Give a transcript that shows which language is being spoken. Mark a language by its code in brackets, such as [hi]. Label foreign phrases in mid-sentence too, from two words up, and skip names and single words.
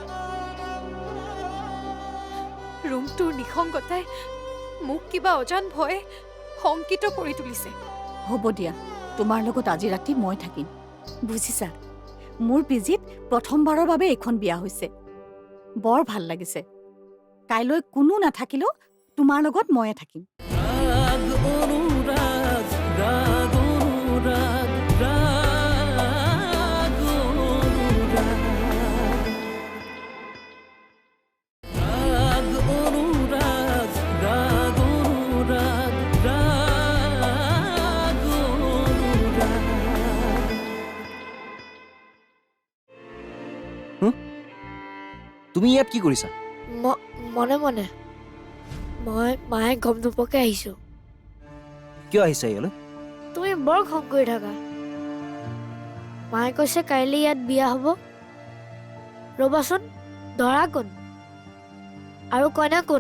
[as] ৰুমটোৰ নিসংগতাই মোক কিবা অজান ভয়ে শংকিত কৰি তুলিছে। হ'ব দিয়া, তোমাৰ লগত আজি ৰাতি মই থাকিম। বুজিছা, মোৰ পিজিত প্ৰথমবাৰৰ বাবে এইখন বিয়া হৈছে। বৰ ভাল লাগিছে। কাইলৈ কোনো নাথাকিলেও তোমাৰ লগত ময়ে থাকিম। রাগ অনুরাগ রাগ অনুরাগ রাগ অনুরাগ রাগ অনুরাগ রাগ অনুরাগ রাগ অনুরাগ তুমি ইয়াত কি কৰিছা? মনে মনে মই মায়ে গম নোপোৱাকৈ আহিছোঁ। কিয় আহিছা ইয়ালৈ? তুমি বৰ খং কৰি থাকা। মায়ে কৈছে কাইলৈ ইয়াত বিয়া হ'ব। ৰ'বাচোন, দৰা কোন আৰু কইনা কোন?